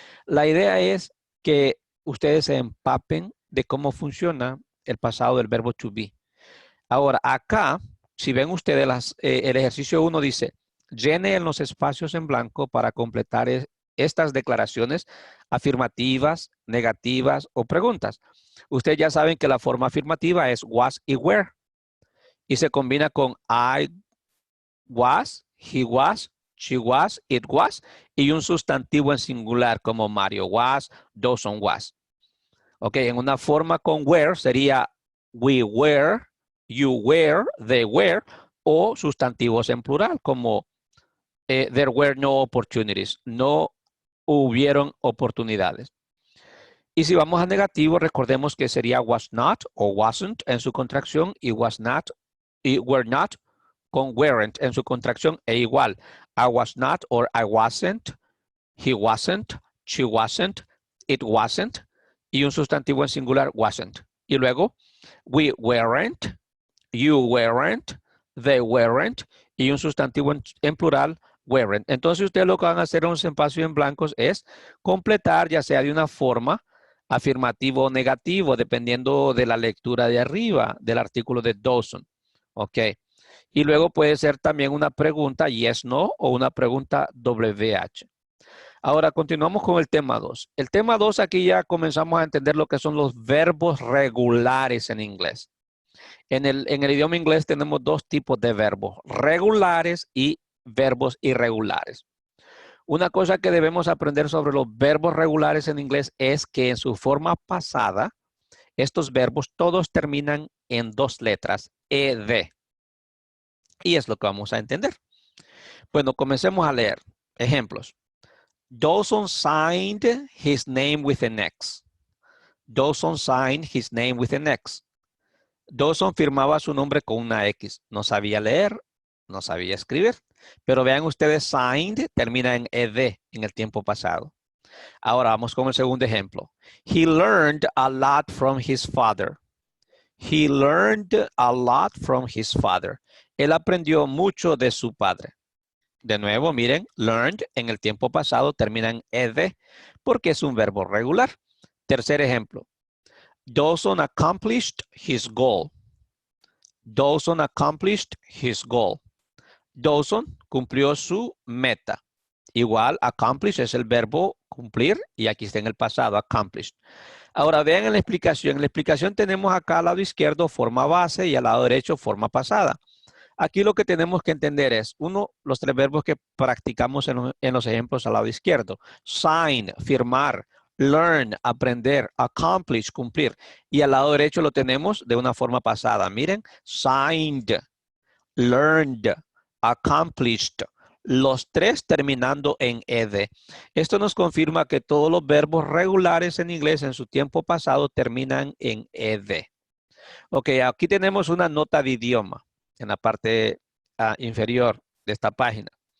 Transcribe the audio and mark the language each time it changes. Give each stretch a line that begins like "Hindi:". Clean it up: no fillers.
Spanish: La idea es que ustedes se empapen de cómo funciona el pasado del verbo to be. Ahora, acá, si ven ustedes el ejercicio 1 dice, llene en los espacios en blanco para completar estas declaraciones afirmativas, negativas o preguntas. Ustedes ya saben que la forma afirmativa es was y were.
English: Y se combina con I was, he was, she was, it was.
Spanish: Y un sustantivo en singular como Mario was, Dawson was.
English: Ok,
Spanish: en una forma con
English: were
Spanish: sería
English: we were, you were, they were.
Spanish: O sustantivos en plural como
English: there were no opportunities.
Spanish: No hubieron oportunidades. Y si vamos a negativo, recordemos que sería was not o wasn't en su contracción y was not y were not con weren't en su contracción e igual.
English: I was not or I wasn't, he wasn't, she wasn't, it wasn't
Spanish: y un sustantivo en singular
English: wasn't.
Spanish: Y luego
English: we weren't, you weren't, they weren't
Spanish: y un sustantivo en plural
English: weren't.
Spanish: Entonces ustedes lo que van a hacer en un espacio en blancos es completar ya sea de una forma afirmativo o negativo, dependiendo de la lectura de arriba del artículo de Dawson. Ok. Y luego puede ser también una pregunta yes, no o una pregunta WH. Ahora continuamos con el tema 2. El tema 2 aquí ya comenzamos a entender lo que son los verbos regulares en inglés. En el idioma inglés tenemos dos tipos de verbos, regulares y verbos irregulares. Una cosa que debemos aprender sobre los verbos regulares en inglés es que en su forma pasada, estos verbos todos terminan en dos letras, ed. Y es lo que vamos a entender. Bueno, comencemos a leer. Ejemplos.
English: Dawson signed his name with an X. Dawson signed his name with an X.
Spanish: Dawson firmaba su nombre con una X. No sabía leer, no sabía escribir. Pero vean ustedes, signed termina en ed en el tiempo pasado. Ahora vamos con el segundo ejemplo.
English: He learned a lot from his father. He learned a lot from his father.
Spanish: Él aprendió mucho de su padre. De nuevo, miren, learned en el tiempo pasado termina en ed porque es un verbo regular. Tercer ejemplo.
English: Dawson accomplished his goal. Dawson accomplished his goal.
Spanish: Dawson cumplió su meta. Igual, accomplish es el verbo cumplir y aquí está en el pasado, accomplished. Ahora vean en la explicación. En la explicación tenemos acá al lado izquierdo forma base y al lado derecho forma pasada. Aquí lo que tenemos que entender es, uno, los tres verbos que practicamos en los ejemplos al lado izquierdo. Sign, firmar. Learn, aprender. Accomplish, cumplir. Y al lado derecho lo tenemos de una forma pasada. Miren, signed, learned, accomplished. Los tres terminando en ed. Esto nos confirma que todos los verbos regulares en inglés en su tiempo pasado terminan en ed. Ok, aquí tenemos una nota de idioma en la parte inferior de esta página.